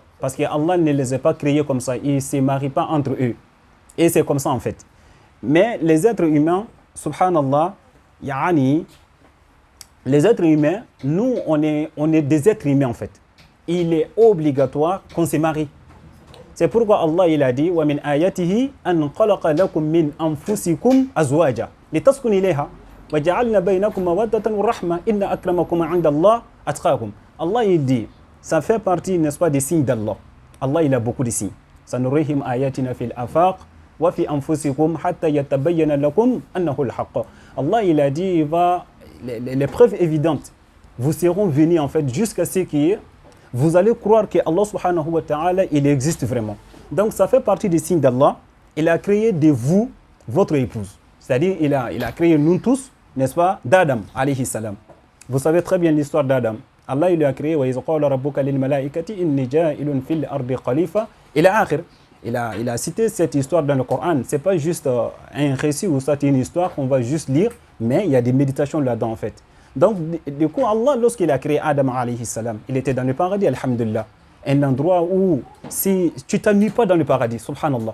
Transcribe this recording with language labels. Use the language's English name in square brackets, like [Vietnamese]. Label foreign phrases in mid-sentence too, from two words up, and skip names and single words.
[French] Parce qu'Allah ne les a pas créés comme ça, ils ne se marient pas entre eux. Et c'est comme ça, en fait. Mais les êtres humains, subhanallah, yani, les êtres humains, nous, on est des êtres humains en fait. Il est obligatoire qu'on se marie. C'est pourquoi Allah il a dit [Arabic] ومن آياته أن خلق لكم من أنفسكم أزواجا لتسكنوا إليها وجعلنا بينكم مودة ورحمة إن أكرمكم عند الله أتقاكم. [French] Allah il dit, ça fait partie, n'est-ce pas, des signes d'Allah. Allah il a beaucoup de signes. [Arabic] سنريهم آياتنا في الآفاق وفي أنفسكم حتى يتبين لكم أنه الحق. [French] Allah il a dit, il va les preuves évidentes vous seront venues en fait jusqu'à ce que vous allez croire que Allah [Arabic] سبحانه وتعالى [French] il existe vraiment. Donc ça fait partie des signes d'Allah. Il a créé de vous votre épouse. C'est-à-dire il a créé nous tous, n'est-ce pas, d'Adam [Arabic] عليه السلام. [French] Vous savez très bien l'histoire d'Adam. Allah il a créé [Arabic] وإذ قال ربك للملائكة إني جاعل في الأرض خليفة إلى آخر. [French] Il a cité cette histoire dans le Coran. Ce n'est pas juste un récit ou ça, c'est une histoire qu'on va juste lire, mais il y a des méditations là-dedans en fait. Donc, du coup, Allah, lorsqu'il a créé Adam [Arabic] عليه السلام, [French] il était dans le paradis, alhamdulillah. Un endroit où si tu ne t'ennuies pas dans le paradis, subhanallah.